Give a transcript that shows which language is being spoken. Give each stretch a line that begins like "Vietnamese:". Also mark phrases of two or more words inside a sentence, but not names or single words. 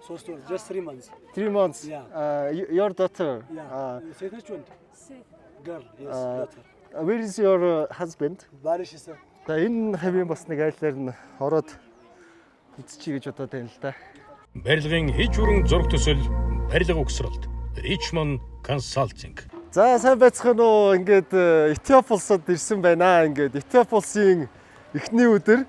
English: just 3 months. 3 months. Yeah. Your daughter. Yeah. Second one. Girl. Yes. Daughter. Where is your husband? Barish is a
Mongolian: За энэ хавийн бас нэг айлаар нь ороод үзчихье гэж бодоод байна л да. Барилгын хийж бүрэн зураг төсөл, барилга угсралт, Richmond Consulting. За сайн байцгаана уу? Ингээд Этиоп улсад ирсэн байна. Ингээд Этиоп улсын эхний өдөр.